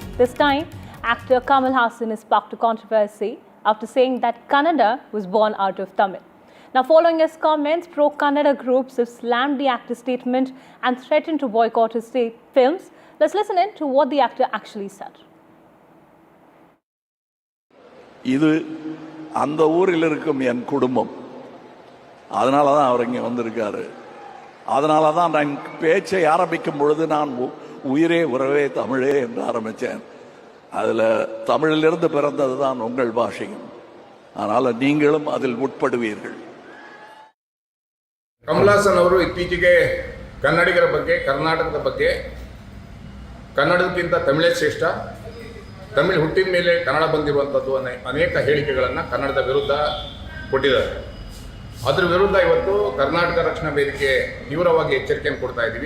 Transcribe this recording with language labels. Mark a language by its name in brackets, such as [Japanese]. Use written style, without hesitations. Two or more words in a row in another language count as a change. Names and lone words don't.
[English] This time, actor Kamal Haasan is sparked to controversy after saying that Kannada was born out of Tamil. Now, following his comments, pro-Kannada groups have slammed the actor's statement and threatened to boycott his films. Let's listen in to what the actor actually said. [Tamil] இது அந்த ஊரில் இருக்கும் என் குடும்பம், அதனால தான் அவர் இங்கே வந்திருக்காரு. அதனால தான் நான் பேச்சை ஆரம்பிக்கும் பொழுது நான் உயிரே உறவே தமிழே என்று ஆரம்பித்தேன். அதில் தமிழிலிருந்து பிறந்தது தான் உங்கள் பாஷையும். அதனால் நீங்களும் அதில் உட்படுவீர்கள். [Kannada] ಕಮಲ್ ಹಾಸನ್ ಅವರು ಇತ್ತೀಚೆಗೆ ಕನ್ನಡಿಗರ ಬಗ್ಗೆ, ಕರ್ನಾಟಕದ ಬಗ್ಗೆ, ಕನ್ನಡಕ್ಕಿಂತ ತಮಿಳೇ ಶ್ರೇಷ್ಠ, ತಮಿಳು ಹುಟ್ಟಿದ ಮೇಲೆ ಕನ್ನಡ ಬಂದಿರುವಂಥದ್ದು ಅನೇಕ ಹೇಳಿಕೆಗಳನ್ನು ಕನ್ನಡದ ವಿರುದ್ಧ ಕೊಟ್ಟಿದ್ದಾರೆ. ಅದರ ವಿರುದ್ಧ ಇವತ್ತು ಕರ್ನಾಟಕ ರಕ್ಷಣಾ ವೇದಿಕೆ ತೀವ್ರವಾಗಿ ಎಚ್ಚರಿಕೆಯನ್ನು ಕೊಡ್ತಾ ಇದ್ದೀವಿ.